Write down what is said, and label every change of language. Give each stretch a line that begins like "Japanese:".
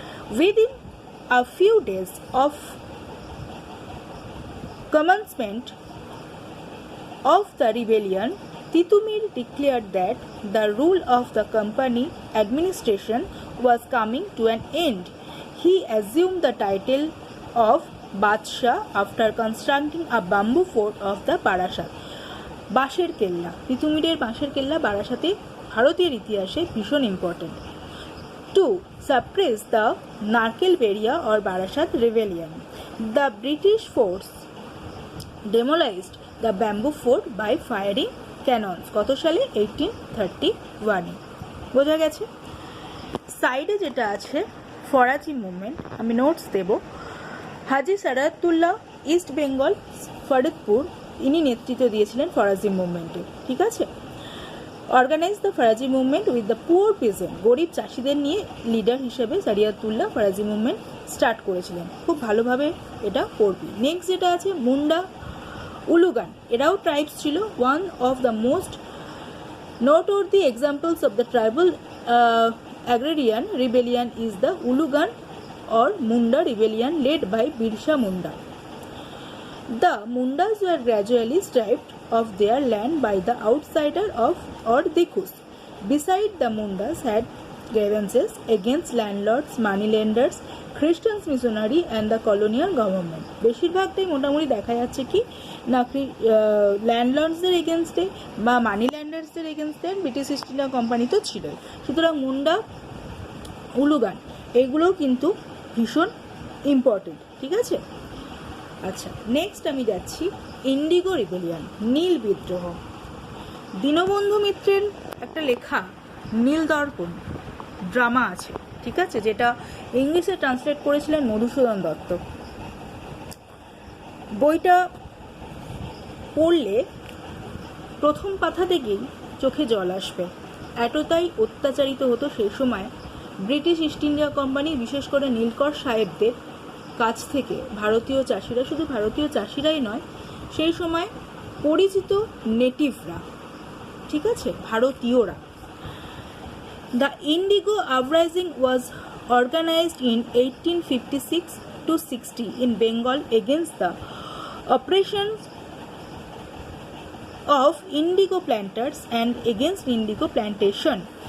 English: Within a few days of commencement of the rebellion, Titumir declared that the rule of the company administration was coming to an end. He assumed the title of Badshah after constructing a bamboo fort of the Barasat.
Bangla: বাঁশের কেল্লা, তিতুমিরের বাঁশের কেল্লা বারাসাতে ভারতের ইতিহাসে ভীষণ important.
English: To suppress the Narkelberia or Barasat rebellion, the British force demolished the bamboo fort by firing cannons.
Bangla: কত সালে? 1831। বোঝা গেছে? সাইডে যেটা আছে ফরাজি মুভমেন্ট, আমি নোটস দেব। হাজি সারায়াতুল্লাহ, ইস্ট বেঙ্গল, ফরিদপুর, ইনি নেতৃত্ব দিয়েছিলেন ফরাজি মুভমেন্টে। ঠিক আছে,
English: Organise the Faraizi movement with the poor peasant.
Bangla: গরিব চাষিদের নিয়ে লিডার হিসেবে সারিয়াতুল্লাহ ফরাজি মুভমেন্ট স্টার্ট করেছিলেন। খুব ভালোভাবে এটা পড়বি। নেক্সট যেটা আছে মুন্ডা, উলুগান, এরাও ট্রাইবস ছিল।
English: One of the most Noteworthy examples of the tribal agrarian rebellion is the Ulugan or Munda rebellion led by Birsa Munda. The Mundas were gradually stripped of their land by the outsider or Dikus. Besides, the Mundas had grievances against landlords, moneylenders, Christian missionary and the colonial government.
Bangla: বেশিরভাগটাই মোটামুটি দেখা যাচ্ছে কি না ল্যান্ডলর্ডসদের এগেনস্টে বা মানি ল্যান্ডার্সদের এগেনস্টে British east India company তো ছিলই। সুতরাং মুন্ডা, উলুগান এগুলোও কিন্তু ভীষণ ইম্পর্টেন্ট, ঠিক আছে। আচ্ছা, নেক্সট আমি যাচ্ছি ইন্ডিগো রিবেলিয়ান, নীল বিদ্রোহ। দীনবন্ধু মিত্রের একটা লেখা নীল দর্পণ ড্রামা আছে, ঠিক আছে, যেটা ইংলিশে ট্রান্সলেট করেছিলেন মধুসূদন দত্ত। বইটা পড়লে প্রথম পাতা থেকেই চোখে জল আসবে, এতটাই অত্যাচারিত হতো সেই সময় ব্রিটিশ ইস্ট ইন্ডিয়া কোম্পানি, বিশেষ করে নীলকর সাহেবদের কাছ থেকে ভারতীয় চাষিরা, শুধু ভারতীয় চাষিরাই নয়, সেই সময় পরিচিত নেটিভরা, ঠিক আছে, ভারতীয়রা।
English: The Indigo Uprising was organized in 1856 to 60 in Bengal against the oppressions of indigo planters and against indigo plantation.